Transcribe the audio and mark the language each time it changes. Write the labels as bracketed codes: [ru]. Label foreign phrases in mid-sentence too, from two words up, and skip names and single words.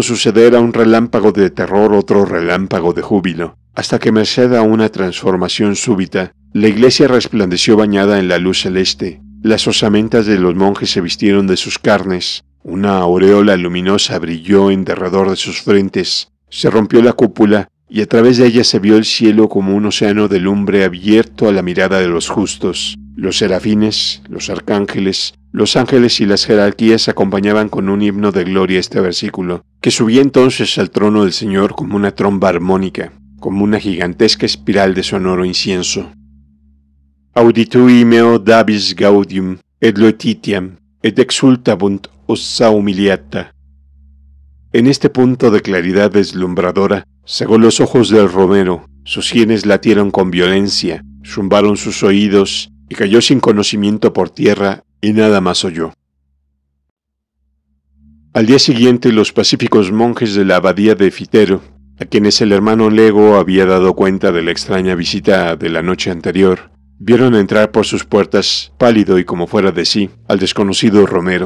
[es] suceder a un relámpago de terror otro relámpago de júbilo, hasta que merced a una transformación súbita, la iglesia resplandeció bañada en la luz celeste, las osamentas de los monjes se vistieron de sus carnes, una aureola luminosa brilló en derredor de sus frentes, se rompió la cúpula, y a través de ella se vio el cielo como un océano de lumbre abierto a la mirada de los justos. Los serafines, los arcángeles, los ángeles y las jerarquías acompañaban con un himno de gloria este versículo, que subía entonces al trono del Señor como una tromba armónica, como una gigantesca espiral de sonoro incienso. [la] Auditui meo dabis gaudium, et loetitiam, et exultabunt ossa humiliata. [es] En este punto de claridad deslumbradora, cegó los ojos del romero, sus sienes latieron con violencia, zumbaron sus oídos, y cayó sin conocimiento por tierra, y nada más oyó. Al día siguiente, los pacíficos monjes de la abadía de Fitero, a quienes el hermano Lego había dado cuenta de la extraña visita de la noche anterior, vieron entrar por sus puertas, pálido y como fuera de sí, al desconocido romero.